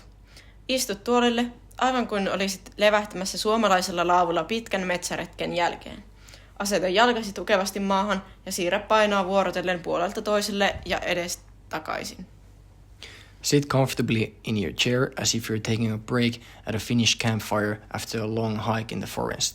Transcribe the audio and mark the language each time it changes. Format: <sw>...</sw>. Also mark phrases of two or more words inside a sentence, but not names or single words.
<fi>Istu tuolille aivan kuin olisit levähtämässä suomalaisella laavulla pitkän metsäretken jälkeen. Aseta jalkasi tukevasti maahan ja siirrä painoa vuorotellen puolelta toiselle ja edes takaisin.</fi> <en>Sit comfortably in your chair as if you're taking a break at a Finnish campfire after a long hike in the forest.</en>